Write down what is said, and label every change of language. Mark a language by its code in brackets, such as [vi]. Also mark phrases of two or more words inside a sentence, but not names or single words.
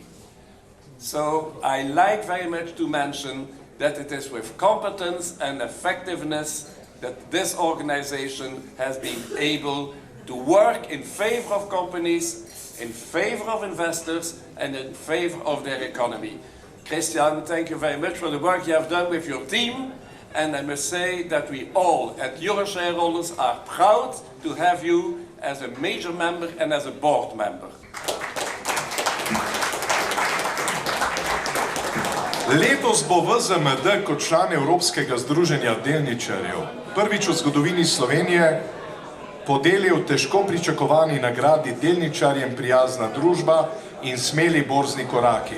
[en] So I like very much to mention that it is with competence and effectiveness that this organization has been able to work in favor of companies, in favor of investors, and in favor of their economy. Christian, thank you very much for the work you have done with your team. And I must say that we all at Euroshareholders are proud to have you as a major member and as a board member. [sl] Letos bo VZMD kot član Evropskega združenja delničarjev prvič v zgodovini Slovenije podelil težko pričakovani nagradi delničarjem prijazna družba in smeli borzni koraki.